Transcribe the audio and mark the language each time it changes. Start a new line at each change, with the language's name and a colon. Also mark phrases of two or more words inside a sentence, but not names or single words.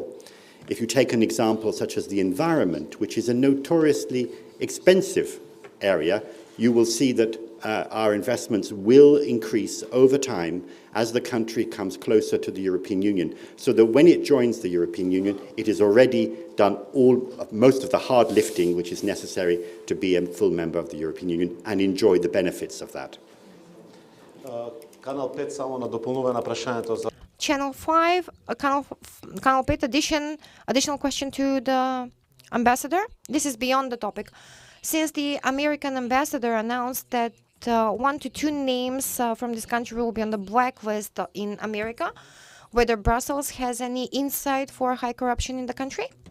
English: If you take an example such as the environment, which is a notoriously expensive area, you will see that our investments will increase over time as the country comes closer to the European Union, so that when it joins the European Union, it has already done most of the hard lifting which is necessary to be a full member of the European Union and enjoy the benefits of that.
Macedonian: Канал 5 само на дополнуване на прашањето за
English: Channel 5, Canal 5 additional question to the ambassador. This is beyond the topic. Since the American ambassador announced that 1 to 2 names from this country will be on the blacklist in America, whether Brussels has any insight for high corruption in the country?